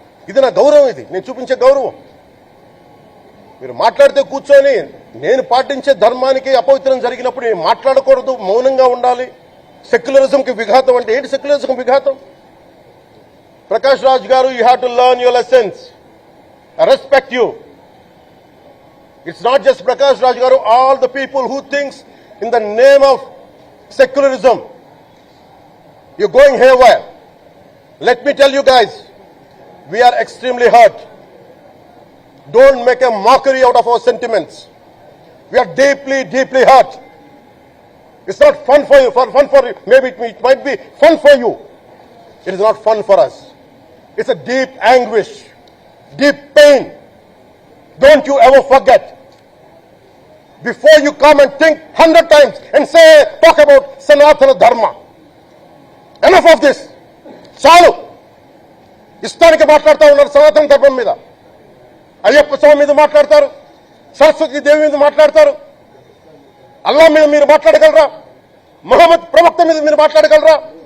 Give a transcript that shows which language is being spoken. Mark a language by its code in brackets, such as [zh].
[te] ఇది నా గౌరవం, ఇది నేను చూపించే గౌరవం. మీరు మాట్లాడితే కూర్చొని నేను పాటించే ధర్మానికి అపవిత్రం జరిగినప్పుడు నేను మాట్లాడకూడదు, మౌనంగా ఉండాలి. సెక్యులరిజంకి విఘాతం అంటే ఏంటి? సెక్యులరిజంకి విఘాతం? ప్రకాష్ రాజ్ గారు, [en] You have to learn your lessons. I respect you. It's not just Prakash Raj Garu, all the people who thinks in the name of secularism, you're going haywire. Let me tell you guys, we are extremely hurt. Don't make a mockery out of our sentiments. We are deeply, deeply hurt. It's not fun for you, maybe it might be fun for you. It is not fun for us. It's a deep anguish, deep pain. Don't you ever forget. Before you come and think 100 times and talk about Sanatana Dharma. Enough of this. [te] చాలు. ఇష్టానికి మాట్లాడుతూ ఉన్నారు సనాతన ధర్మం మీద. అయ్యప్ప స్వామి మీద మాట్లాడతారు, సరస్వతి దేవి మీద మాట్లాడతారు. అల్లా మీద మీరు మాట్లాడగలరా? మహమ్మద్ ప్రవక్త మీద మీరు మాట్లాడగలరా?